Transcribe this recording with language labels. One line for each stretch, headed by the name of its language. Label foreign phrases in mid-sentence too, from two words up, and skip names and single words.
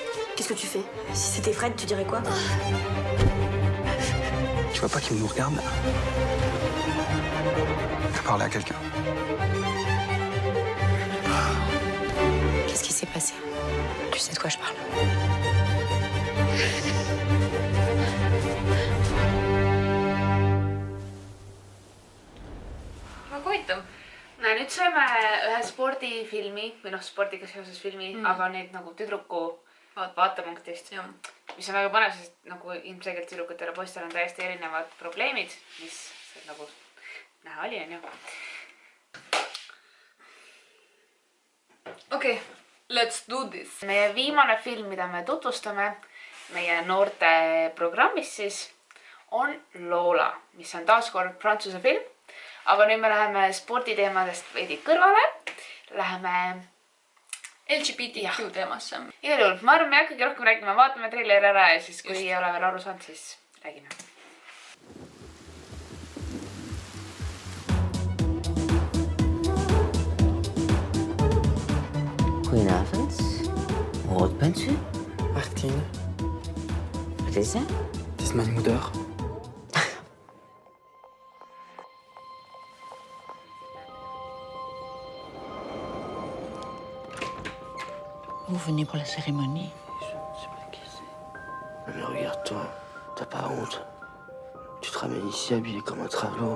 French: Qu'est-ce que tu fais? Si c'était Fred, tu dirais quoi? Tu vois pas qu'il nous regarde, là? T'as parlé à quelqu'un? passé. Tu sais de quoi je parle.
Estonian: Väga huvitav. No nüüd saime ühe spordifilmi või noh, spordiga seoses filmi, aga need nagu tüdruku vaatepunktist, mis on väga põnev, sest nagu ilmselgelt tüdrukutel ja poistel on täiesti erinevad probleemid, mis nagu näha oli, on ju. Okei,
English: let's do this.
Estonian: Meie viimane film, mida me tutvustame meie noorte programmis siis, on Lola, mis on taaskord prantsuse film. Aga nüüd me läheme sporditeemadest veidi kõrvale. Läheme LGBTQ teemasse. Igal juhul, ma arvan, me hakkagi rohkem räägima. Vaatame treileri ära ja siis, kui ei ole veel aru saanud, siis räägime.
Dutch: Goedenavond. Hoe oud bent u? 18. Wat is dat? Het is mijn moeder.
French: Vous venez pour la cérémonie? Je ne sais pas qui c'est. Mais regarde-toi, t'as pas honte. Tu te ramènes ici habillé comme un travelot.